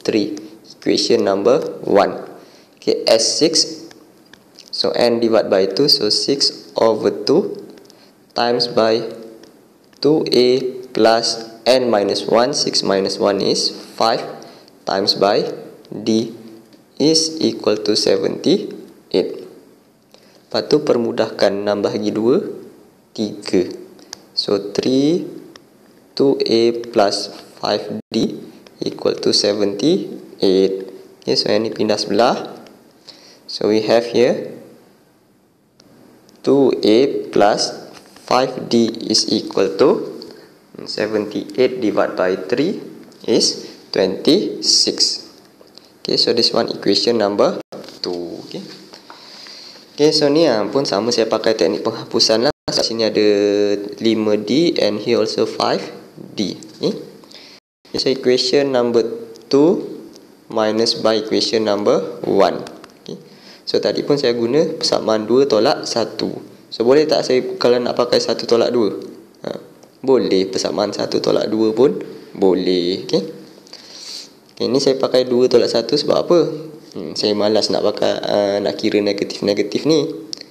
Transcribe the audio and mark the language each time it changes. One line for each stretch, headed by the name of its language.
English: Equation number 1. Okay, S6. So N divided by 2, so 6 over 2 times by 2A plus N minus 1, 6 minus 1 is 5, times by D is equal to 78.
Malay: Lepas tu permudahkan 6 bahagi 2, 3.
English: So 3 2A plus 5D equal to 78.
Malay: Okay, so yang ni pindah sebelah.
English: So we have here 2A plus 5D is equal to 78 divided by 3 is 26. Okay, so this one equation number 2.
Malay: Okay, okay, so ni pun sama, saya pakai teknik penghapusan lah. Sini ada 5D
English: and here also 5D. Okay, so equation number 2 minus by equation number 1.
Malay: So tadi pun saya guna persamaan 2 tolak 1. So boleh tak saya kalau nak pakai 1 tolak 2? Boleh, persamaan 1 tolak 2 pun boleh. Okay, okay, ni saya pakai 2 tolak 1 sebab apa? Saya malas nak pakai nak kira negatif-negatif ni.